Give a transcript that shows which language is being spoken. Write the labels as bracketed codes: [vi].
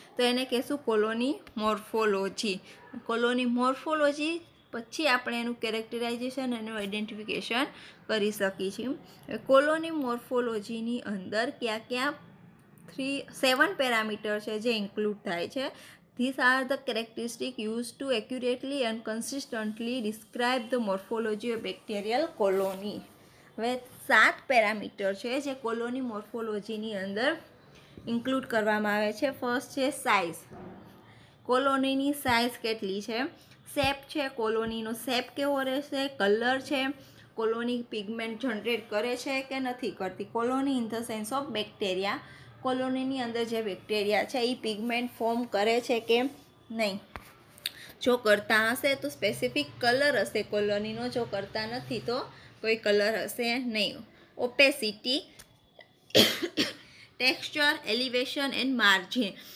[gu] તો એને કહેશું કોલોની મોર્ફોલોજી. કોલોની મોર્ફોલોજી પછી આપણે એનું કેરેક્ટરાઇઝેશન અને આઈડેન્ટિફિકેશન કરી શકીએ છીએ. કોલોની મોર્ફોલોજીની અંદર ક્યાં 7 પેરામીટર છે જે ઇન્ક્લુડ થાય છે. [en] These are the characteristics used to accurately and consistently describe the morphology of bacterial colony. [gu] હવે 7 પેરામીટર છે જે કોલોની મોર્ફોલોજીની અંદર ઇન્ક્લુડ કરવામાં આવે છે. ફર્સ્ટ છે સાઇઝ. કોલોનીની સાઇઝ કેટલી છે. શેપ છે, કોલોનીનો શેપ કેવો રહેશે. કલર છે, કોલોની પિગમેન્ટ જનરેટ કરે છે કે નથી કરતી. [en] colony in the sense of bacteria, [gu] કોલોનીની અંદર જે બેક્ટેરિયા છે એ પિગમેન્ટ ફોર્મ કરે છે કે નહીં. જો કરતા હશે તો સ્પેસિફિક કલર હશે કોલોનીનો, જો કરતા નથી તો કોઈ કલર હશે નહીં. [en] Opacity, texture, elevation and margin.